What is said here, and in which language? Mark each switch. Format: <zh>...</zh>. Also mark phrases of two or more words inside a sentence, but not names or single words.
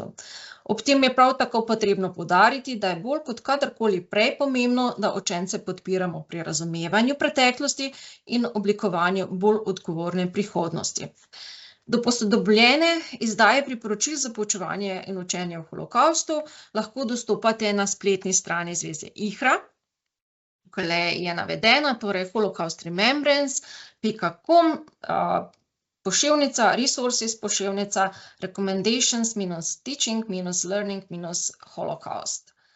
<sl>Ob tem je prav tako potrebno poudariti, da je bolj kot kadarkoli prej pomembno, da učence podpiramo pri razumevanju preteklosti in oblikovanju bolj odgovorne prihodnosti. Do posodobljene izdaje priporočil za poučevanje in učenje o holokavstu lahko dostopate na spletni strani Zveze IHRA. Tukaj je navedena, torej holocaust-remembrance.com, poševnica, resources poševnica, recommendations-teaching-learning-holocaust.</sl>